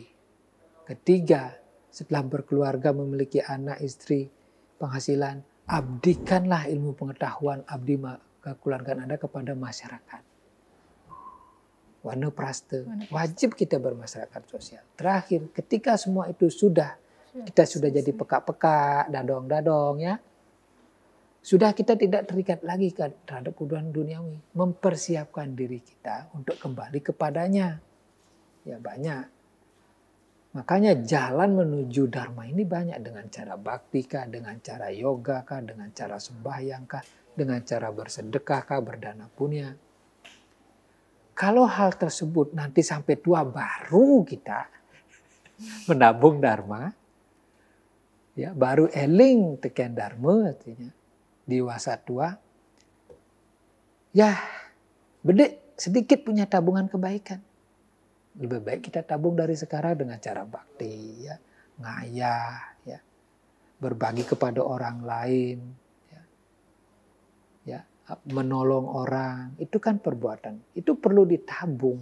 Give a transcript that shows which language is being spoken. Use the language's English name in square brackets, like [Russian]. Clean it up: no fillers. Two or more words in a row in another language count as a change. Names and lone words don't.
[Indonesian] Ketiga, setelah berkeluarga memiliki anak, istri, penghasilan, abdikanlah ilmu pengetahuan, abdi kekeluargaan Anda kepada masyarakat. Wanaprastha, wajib kita bermasyarakat sosial. Terakhir, ketika semua itu kita sudah jadi [Balinese] peka-peka, dadong-dadong [Indonesian] ya. Sudah kita tidak terikat lagi terhadap kebutuhan duniawi. Mempersiapkan diri kita untuk kembali kepadanya. Ya banyak. Makanya jalan menuju Dharma ini banyak, dengan cara bakti kah, dengan cara yoga kah, dengan cara sembahyang kah, dengan cara bersedekah kah, berdana punya. Kalau hal tersebut nanti sampai tua baru kita menabung Dharma, ya baru [Balinese] eling teken [Indonesian] Dharma artinya dewasa tua, ya bedek sedikit punya tabungan kebaikan. Lebih baik kita tabung dari sekarang dengan cara bakti, ya, ngayah, ya, berbagi kepada orang lain, ya, menolong orang, itu kan perbuatan, itu perlu ditabung.